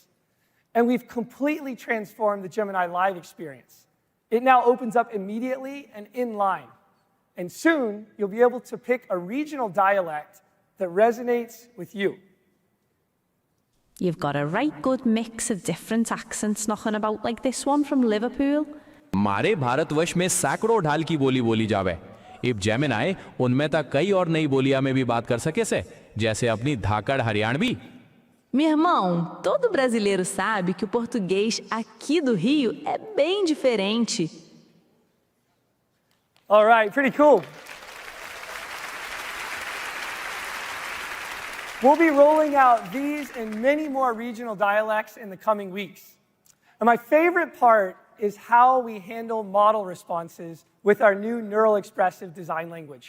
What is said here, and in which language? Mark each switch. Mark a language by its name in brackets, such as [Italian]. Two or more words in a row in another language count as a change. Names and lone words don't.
[English] And we've completely transformed the Gemini Live experience. It now opens up immediately and inline. And soon, you'll be able to pick a regional dialect that resonates with you. You've got a right good mix of different accents knocking about like this one from Liverpool. [Haryanvi] हमारे भारतवर्ष में सैकड़ों ढाल की बोली बोली जावे। इब जेमिनाई उनमें तक कई और नई बोलियां में भी बात कर सके से, जैसे अपनी धाकड़ हरियाणवी। [Portuguese] Meu irmão, todo brasileiro sabe que o português aqui do Rio é bem diferente. [English] All right, pretty cool. We'll be rolling out these and many more regional dialects in the coming weeks. And my favorite part is how we handle model responses with our new neural expressive design language.